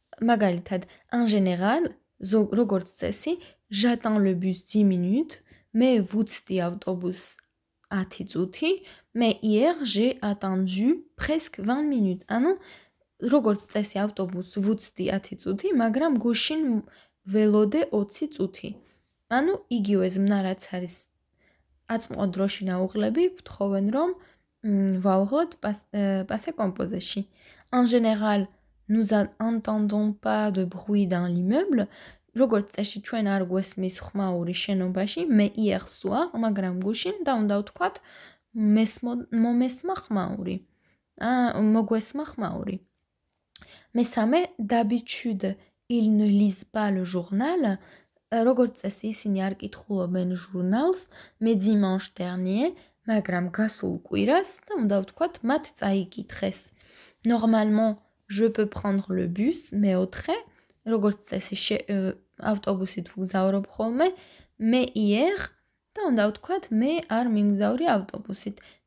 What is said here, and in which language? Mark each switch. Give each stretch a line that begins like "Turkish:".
French: მაგალითად, en général,
Georgian: როგორც წესი,
French: j'attends le bus 10 minutes,
Georgian: მე ვუცდი ავტობუსს 10 წუთი,
French: mais hier j'ai attendu presque 20 minutes.
Georgian: ანუ როგორც წესი ავტობუსს ვუცდი 10 წუთი, მაგრამ გუშინ ველოდე 20 წუთი. ანუ იგივე ზმნა რაც არის აწმყო დროში ნაუღლები, გვთხოვენ რომ ვაუღლოთ passé composé.
French: En général, nous n'entendons pas de bruit dans l'immeuble.
Georgian: როგორც წესი ჩვენ არ გვესმის ხმაური შენობაში,
French: mais hier soir,
Georgian: მაგრამ გუშინ და უნდა ვთქვათ მომესმა ხმაური. მოგვესმა ხმაური. მესამე,
French: d'habitude, ils ne lisent pas le journal.
Georgian: როგორც წესი ისინი არ კითხულობენ ჟურნალს,
French: mais dimanche dernier,
Georgian: მაგრამ გასულ კვირას და უნდა ვთქვათ მათ წაიკითხეს.
French: Normalement, je peux prendre le bus,
Georgian: მეოთხე, როგორც წესი ავტობუსით ვგზავრობ ხოლმე,
French: mais hier
Georgian: და უნდა ვთქვათ მე არ მიმგზავრი ავტობუსით.